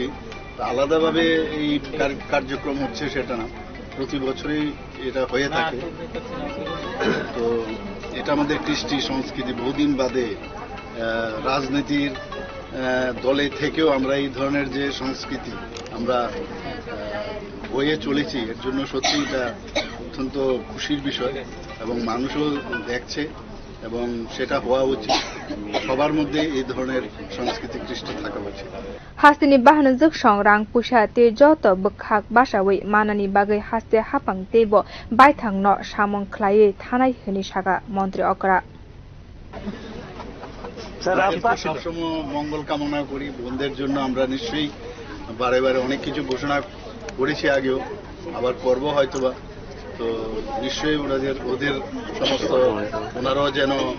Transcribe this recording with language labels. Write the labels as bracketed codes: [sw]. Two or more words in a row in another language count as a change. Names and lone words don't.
[bn] আলাদাভাবে এই কার্যক্রম হচ্ছে সেটা না প্রতি বছরই এটা হয়ে থাকে তো এটা আমাদের কৃষ্টি সংস্কৃতি বহুদিন বাদে রাজনীতির দলে থেকেও আমরা এই ধরনের যে সংস্কৃতি আমরা বয়ে চলেছি এর জন্য সত্যি এটা অত্যন্ত খুশির বিষয় এবং মানুষও দেখছে এবং সেটা হওয়া উচিত সবার মধ্যে এই ধরনের সাংস্কৃতিক কৃষ্টি থাকা উচিত [trp] Hastini Bahanuzuk Songrang Pusha Te Joto Bukhak Bashawi Manani Bagai Haste Hapang Tebo Baitang No Shamon Klaye Tanai Hinishaga Montri Okra [bn] সবসময় মঙ্গল কামনা করি বোনদের জন্য আমরা নিশ্চয়ই বারে বারে অনেক কিছু ঘোষণা করেছি আগেও আবার করব হয়তোবা তো নিশ্চয়ই ওদের সমস্ত ওনারাও যেন